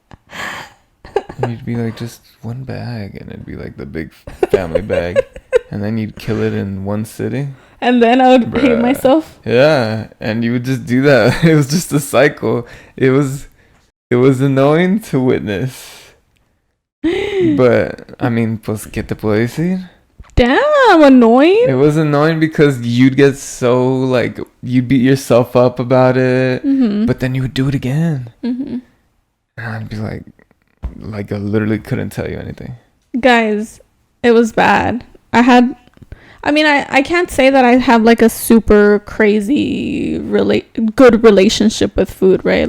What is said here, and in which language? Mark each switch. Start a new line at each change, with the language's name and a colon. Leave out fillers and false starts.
English: And you'd be like, just one bag, and it'd be like the big family bag, and then you'd kill it in one sitting. And then I would hate myself. Yeah, and you would just do that. It was just a cycle. It was annoying to witness. But I mean,
Spanish: pues, ¿qué te puedo decir?
English: Damn, annoying. It was annoying because you'd get so like you beat yourself up about it, but then you would do it again, and I'd be like I literally couldn't tell you anything. Guys, it was bad. I can't say that I have like a super crazy good relationship with food, right?